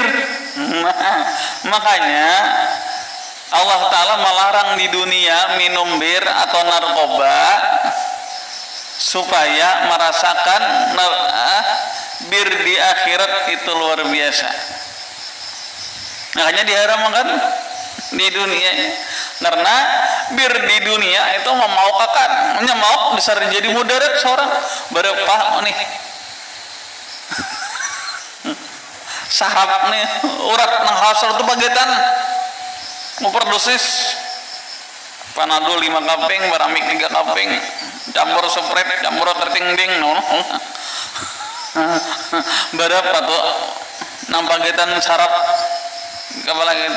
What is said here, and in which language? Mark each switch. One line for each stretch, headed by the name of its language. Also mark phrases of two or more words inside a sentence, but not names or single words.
Indonesian: Makanya Allah Ta'ala melarang di dunia minum bir atau narkoba supaya merasakan bir di akhirat itu luar biasa. Makanya diharamkan di dunia, karena bir di dunia itu memaukakan,
Banjar: mau besar jadi mudarat seorang berapa nih sarap nih urat nang hasal itu pagetan overdosis Panadol 5 kaping, Baramik 3 kaping, campur Sprite, campur tertingding berapa tuh nang pagetan sarap kepala kita.